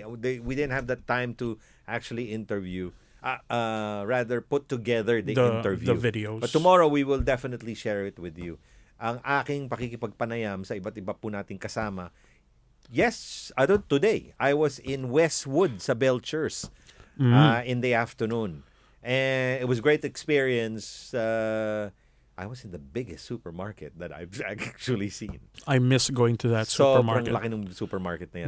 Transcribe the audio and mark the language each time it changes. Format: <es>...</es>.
<en>We didn't have the time to actually interview. Rather put together the interview. The videos. But tomorrow, we will definitely share it with you.</en> <tl>Ang aking pakikipagpanayam sa iba't iba po nating kasama.</tl> <en>Yes, today, I was in Westwood sa Belchers in the afternoon. And it was a great experience. I was in the biggest supermarket that I've actually seen. I miss going to that supermarket.</en> <tl>Sobrang laki ng supermarket na yan.</tl>